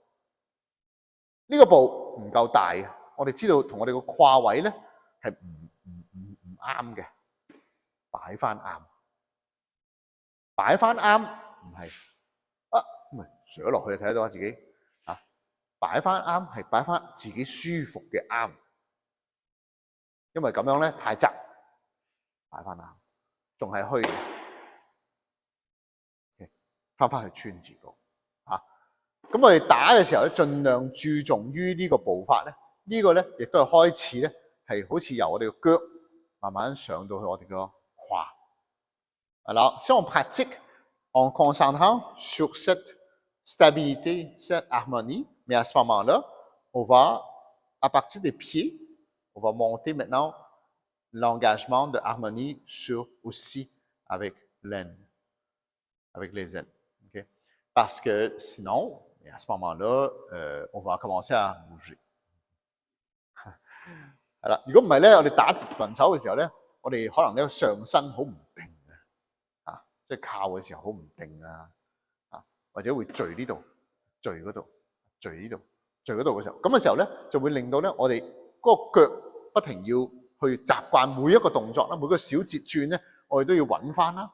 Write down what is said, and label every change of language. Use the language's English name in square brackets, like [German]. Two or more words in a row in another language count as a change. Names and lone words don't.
[Cantonese] 呢個步唔夠大嘅，我哋知道同我哋個胯位咧係唔啱嘅，擺翻啱，擺翻啱唔係唔係上落去睇得到啊自己啊，擺翻啱係擺翻自己舒服嘅啱，因為咁樣咧太窄，擺翻啱，仲係虛嘅，翻去穿字步嚇。咁我哋打嘅時候咧，盡量注重於呢個步法咧，呢個咧亦都係開始咧係好似由我哋個腳慢慢上到去我哋個胯。 [French] Alors, si on pratique en concentrant sur cette stabilité, cette harmonie, mais à ce moment-là, on va, à partir des pieds, on va monter maintenant l'engagement de harmonie sur aussi avec l'aine, avec les ailes. Okay? Parce que sinon, à ce moment-là, on va commencer à bouger. [Cantonese] 係啦，如果唔係咧，我哋打雲手嘅時候咧，我哋可能呢個上身好唔定嘅，即係靠嘅時候好唔定啊，或者會墜呢度、墜嗰度、墜呢度、墜嗰度嘅時候，咁嘅時候咧就會令到咧我哋嗰個腳不停要去習慣每一個動作啦，每個小節轉咧，我哋都要揾翻啦。